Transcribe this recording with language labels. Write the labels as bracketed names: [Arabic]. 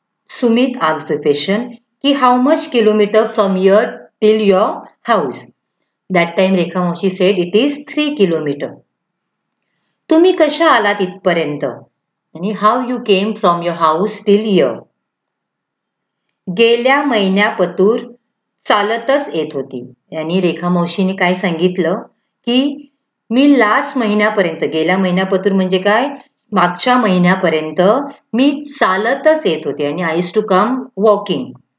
[English] Sumit asked the question कि how much kilometer from here till your house? That time Rekha Maushi said it is 3 kilometer. [Marathi] तुम्ही कशा आलात इथपर्यंत? [English] आणि how you came from your house till here? [Marathi] गेल्या महिन्यापतूर चालतच येत होती. आणि रेखा मावशीने काय सांगितलं की मी लास्ट महिन्यापर्यंत, गेल्या महिन्यापतूर म्हणजे काय? मागच्या महिन्यापर्यंत मी चालतच येत होते आणि [English] I used to come walking.